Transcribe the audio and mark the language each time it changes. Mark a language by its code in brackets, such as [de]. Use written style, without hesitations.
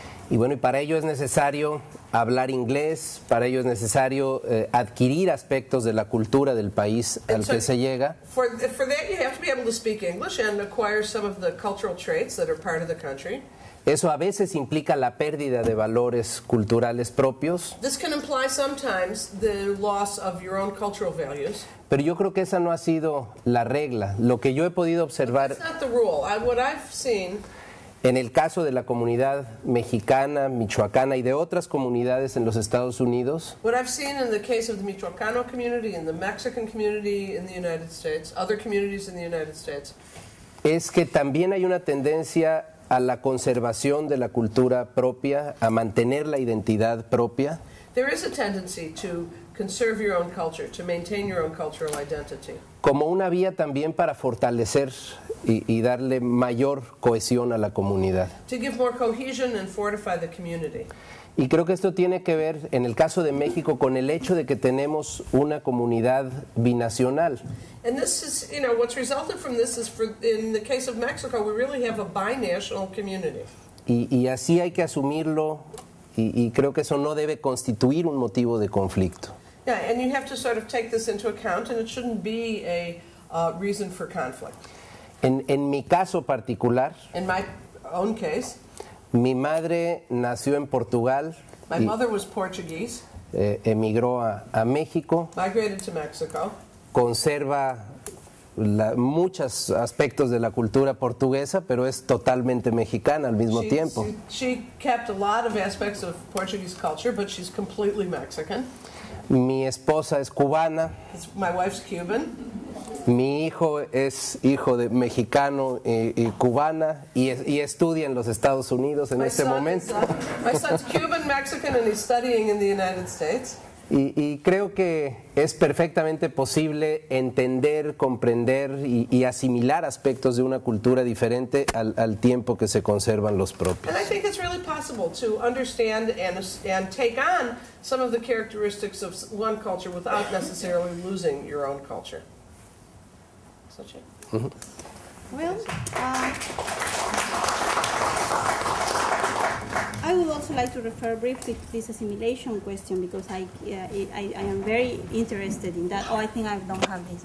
[es] Y bueno, y para ello es necesario hablar inglés, para ello es necesario adquirir aspectos de la cultura del país al que se llega. [en] For that, you have to be able to speak English and acquire some of the cultural traits that are part of the country. [es] Eso a veces implica la pérdida de valores culturales propios. [en] This can imply sometimes the loss of your own cultural values. [es] Pero yo creo que esa no ha sido la regla. Lo que yo he podido observar [en] That's not the rule. What I've seen [es] en el caso de la comunidad mexicana, michoacana y de otras comunidades en los Estados Unidos, [en] What I've seen in the case of the Michoacano community, in the Mexican community in the United States, other communities in the United States, [es] es que también hay una tendencia a la conservación de la cultura propia, a mantener la identidad propia. [en] there is a tendency to conserve your own culture, to maintain your own cultural identity. [es] Como una vía también para fortalecer y darle mayor cohesión a la comunidad. [en] To give more cohesion and fortify the community. [es] Y creo que esto tiene que ver, en el caso de México, con el hecho de que tenemos una comunidad binacional. [en] And this is, what's resulted from this is, in the case of Mexico, we really have a binational community. [es] Y así hay que asumirlo, y creo que eso no debe constituir un motivo de conflicto. [en] Yeah, and you have to sort of take this into account, and it shouldn't be a reason for conflict. [es] En mi caso particular, [en] In my own case, [es] mi madre nació en Portugal, [en] my mother was Portuguese, [es] emigró a México, [en] migrated to Mexico, [es] conserva muchos aspectos de la cultura portuguesa, pero es totalmente mexicana al mismo tiempo. [en] She kept a lot of aspects of Portuguese culture, but she's completely Mexican. [es] Mi esposa es cubana, [en] My wife's Cuban. [es] Mi hijo es hijo de mexicano y cubana y estudia en los Estados Unidos en este momento. [en] My son's Cuban, Mexican, and he's studying in the United States. [es] Y creo que es perfectamente posible entender, comprender y asimilar aspectos de una cultura diferente al tiempo que se conservan los propios. [en] And I think it's really possible to understand and take on some of the characteristics of one culture without necessarily losing your own culture. Mm-hmm. Well, I would also like to refer briefly to this assimilation question because I am very interested in that. Oh, I think I don't have this.